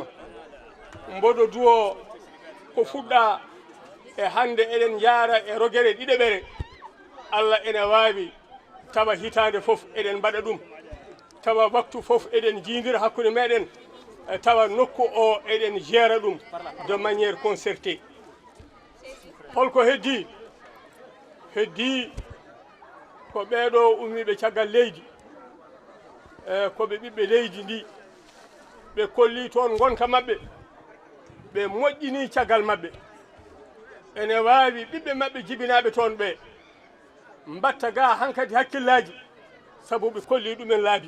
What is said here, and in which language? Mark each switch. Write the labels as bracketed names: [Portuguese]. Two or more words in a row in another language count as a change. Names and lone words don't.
[Fula] Mboɗo duwo ko fuɗɗa e hande eɗen jaara e rogere ɗiɗeɓere Allah ene wawi tawa hitande fof eɗen mbaɗa ɗum, tawa waktu fof eɗen jindira hakkude meɗen, tawa nokku o eɗen gera ɗum [French] de manière concertée. [Fula] Holko heddi? Heddi ko ɓeɗo ummiɓe caggal leydi, koɓe ɓiɓɓe leydi ndi, ɓe kolli toon gonka maɓɓe, ɓe moƴƴini caggal maɓɓe. Ene wawi ɓiɓɓe maɓɓe jibinaɓe toon ɓe mbatta ga hankadi hakkillaji sabu ɓe kolli ɗumen laabi.